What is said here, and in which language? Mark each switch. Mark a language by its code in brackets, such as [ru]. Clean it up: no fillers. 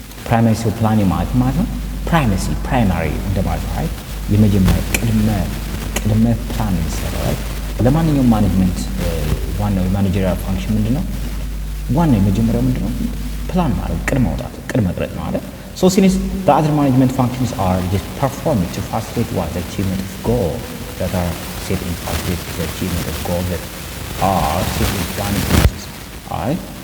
[en] Primacy of planning [am] ማለት ነው [en] primacy primary [am] እንደማለት ነው, [en] right? [am] የመጀመሪያ ቅድመ ፕላን ይሰራል, right? ለማንኛውም ማኔጅመንት ዋናው የማኔጀሪያል ፋንክሽን ምንድነው? ዋናው የመጀመሪያው ምንድነው? ፕላን ማለት ቅድመ ማውጣት ቅድመ መቅረጽ ነው አይደል? [en] So since the other management functions are just performed to facilitate what the achievement of goals that are set in facilitate the achievement of goals that are set in planning process. Alright?